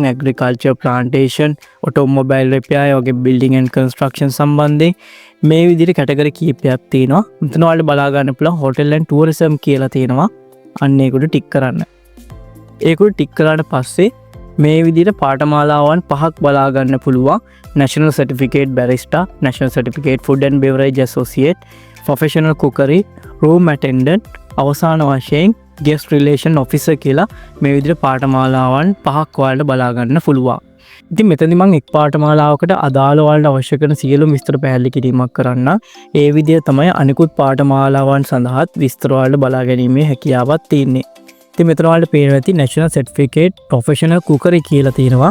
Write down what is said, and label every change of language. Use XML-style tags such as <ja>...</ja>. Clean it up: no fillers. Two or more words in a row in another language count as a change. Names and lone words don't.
<en>agriculture, plantation, automobile repair,</en> <si>වගේ</si> <en>building and construction</en> <si>සම්බන්ධයෙන් මේ විදිහට කැටගරි කීපයක් තියෙනවා. මෙතන වලට බලා ගන්න පුළුවන්</si> <en>hotel and tourism</en> <si>කියලා තියෙනවා. අන්න ඒකට ටික් කරන්න. ඒකට ටික් කරාට පස්සේ මේ විදිහට පාඨමාලාවන් 5ක් බලා ගන්න පුළුවන්. National Certificate Barista, National Certificate Food and Beverage Associate, Professional Cookery, Room Attendant, අවසාන වශයෙන් guest relation officer කියලා මේ විදිහට පාඨමාලාවන් 5ක් ඔයාලට බලා ගන්න පුළුවන්. ඉතින් මෙතනදී මම එක් පාඨමාලාවකට අදාළ ඔයාලට අවශ්‍ය කරන සියලුම විස්තර පැහැදිලි කිරීමක් කරන්න. ඒ විදිහ තමයි අනිකුත් පාඨමාලාවන් සඳහාත් විස්තර ඔයාලට බලා ගැනීමේ හැකියාවක් තියෙන්නේ. ඉතින් මෙතන ඔයාලට පේනවා ඇති National Certificate Professional Cookery කියලා තියෙනවා.</si>